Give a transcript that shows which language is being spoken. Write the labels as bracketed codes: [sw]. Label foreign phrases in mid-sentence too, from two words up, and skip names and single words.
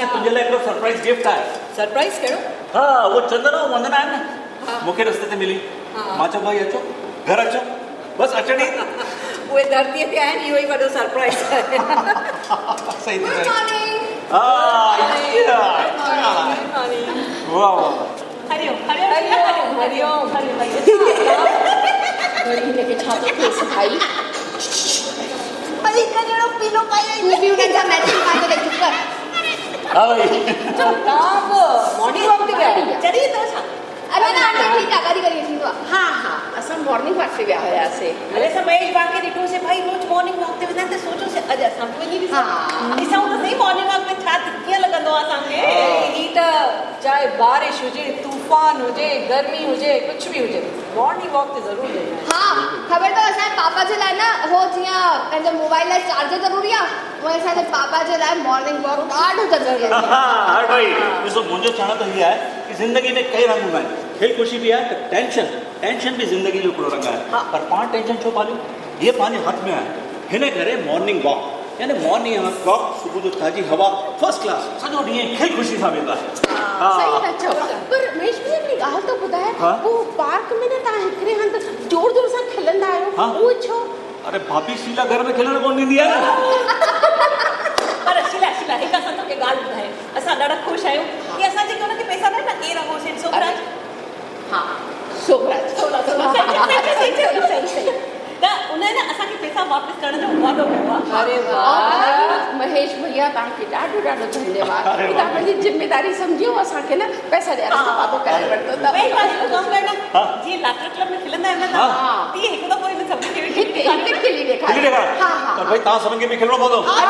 [sd] तुंहिंजे लाइ हिकिड़ो [en] surprise gift [sd] आहे। सरप्राइज़ कहिड़ो? हाँ वो चंदन ऐं वंदना आहिनि न, हाँ। मूंखे रस्ते ते मिली। हाँ। मां चयो भाई अचो घर अचो, बसि अचण ई। उहे धरतीअ ते आहिनि, इहो ई वॾो सरप्राइज़ आहे। सही थी गुड चई। मॉर्निंग। हाँ वाह वाह। हरिओम हरिओम हरिओम हरिओम। खे छा थो थिएसि भाई? वरी हिकु जहिड़ो पीलो पाए तूं बि उन्हनि सां मैचिंग पातो रे, चुप कर। हाँ भाई तव्हां बि [en] morning walk [sd] ते विया चढ़ी अथव छा? अरे ना आंटी ठीकु आहे, कॾहिं कॾहिं थींदो आहे। हा हा असां [en] morning walk [sd] ते विया हुयासीं। अरे असां महेश भाउ खे ॾिठोसीं भाई रोज़ [en] morning walk [sd] ते वेंदा आहिनि त सोचियोसीं अॼु असां बि वञी ॾिसूं। ॾिसूं त सही [en] morning walk [sd] में छा कीअं लॻंदो आहे असांखे। ही त चाहे बारिश हुजे, तूफ़ान हुजे, गर्मी हुजे, कुझु बि हुजे, [en] morning walk [sd] ते ज़रूरु वञणु आहे। हाँ ख़बर अथव असांजे पापा जे लाइ न हो जीअं पंहिंजे मोबाइल लाइ चार्जर ज़रूरी आहे, उहे असांजे पापा जे लाइ [en] morning walk [sd] ॾाढो ज़रूरी आहे। हाँ भाई ॾिसो मुंहिंजो चवण त इहा आहे कि ज़िंदगी में कई रंग हूंदा आहिनि। खेल ख़ुशी बि आहे त टेंशन बि ज़िंदगी जो हिकिड़ो रंग आहे। पर पाण टेंशन छो पालियूं, ये पंहिंजे हथ में आहे। हिन करे [en] morning walk [sd] यानी [en] morning walk [sd] सुबुह जो ताज़ी हवा [en] first class [sd] सॼो ॾींहुं खेल ख़ुशी सां वेंदा सही था चओ। पर महेश भैया हिकिड़ी ॻाल्हि थो ॿुधाए, वो पार्क में न तव्हां हिकिड़े हंधि जोर जोर सां खिलंदा आहियो, उहो छो? अरे भाभी शीला घर में खिलण कोन ॾींदी आहे न। पर शीला हिकु असां तोखे ॻाल्हि ॿुधाए, असां ॾाढा ख़ुशि आहियूं कि असां जेके हुनखे पैसा ॾियनि न केरु आहे हुओ सोभराज। हा सोभराज सही त उन न असांखे पैसा वापसि करण जो वादो कयो आहे। अरे वाह महेश भैया तव्हांखे ॾाढो ॾाढो धन्यवाद। तव्हां पंहिंजी ज़िम्मेदारी सम्झियो, असांखे न पैसा ॾियण जो वादो करे वरितो अथव। कमु करणु जीअं [en] laughter club [sd] में खिलंदा आहिनि न तीअं हिकु दफ़ो हिन सभिनी खे हिकु खिली ॾेखार। हा हा पर भाई तव्हां सभिनि खे बि खिलणो पवंदो।